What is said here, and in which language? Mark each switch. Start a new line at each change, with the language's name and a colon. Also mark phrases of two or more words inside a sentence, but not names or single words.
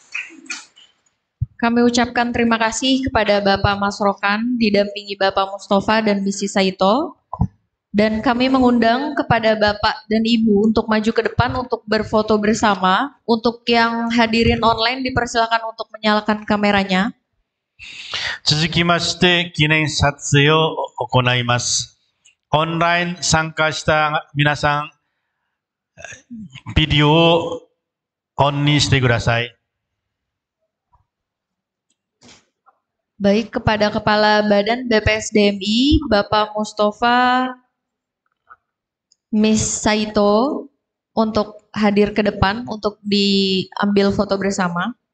Indonesian: Kami ucapkan terima kasih kepada Bapak Mas Rokan, didampingi Bapak Mustafa dan Mrs. Saito. Dan kami mengundang kepada Bapak dan Ibu untuk maju ke depan untuk berfoto bersama. Untuk yang hadirin online dipersilakan untuk menyalakan kameranya.
Japanese: 続きまして記念撮影を行います。オンライン参加した皆さん、ビデオをオンにしてください。
Indonesian: Baik, kepada Kepala Badan BPSDMI, Bapak Mustafa Miss Saito, untuk hadir ke depan untuk diambil foto bersama.